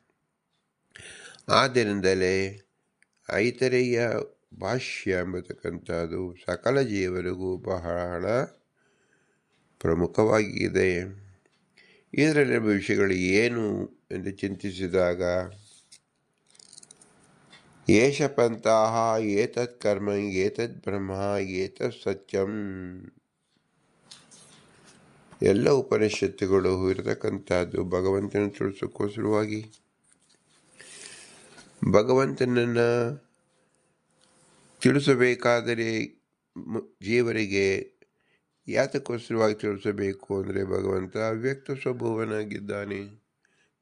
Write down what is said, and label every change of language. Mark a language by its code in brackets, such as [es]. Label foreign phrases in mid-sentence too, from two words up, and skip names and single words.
[kn] ಆದ್ದರಿಂದಲೇ ಐತರೇಯ ಭಾಷ್ಯ ಎಂಬತಕ್ಕಂಥದ್ದು ಸಕಲ ಜೀವರಿಗೂ ಬಹಳ ಪ್ರಮುಖವಾಗಿದೆ. ಇದರಲ್ಲಿರುವ ವಿಷಯಗಳು ಏನು ಎಂದು ಚಿಂತಿಸಿದಾಗ, [sa] ಏಷ ಪಂಥಃ ಏತತ್ ಕರ್ಮ ಏತದ್ ಬ್ರಹ್ಮ ಏತತ್ ಸತ್ಯಂ. [kn] ಎಲ್ಲ ಉಪನಿಷತ್ತುಗಳು ಇರತಕ್ಕಂಥದ್ದು ಭಗವಂತನ ತಿಳಿಸೋಕ್ಕೋಸ್ಕರವಾಗಿ. ಭಗವಂತನನ್ನು ತಿಳಿಸಬೇಕಾದರೆ ಜೀವರಿಗೆ ಯಾತಕ್ಕೋಸ್ಕರವಾಗಿ ತಿಳಿಸಬೇಕು ಅಂದರೆ, ಭಗವಂತ ಅವ್ಯಕ್ತ ಸ್ವಭಾವನಾಗಿದ್ದಾನೆ.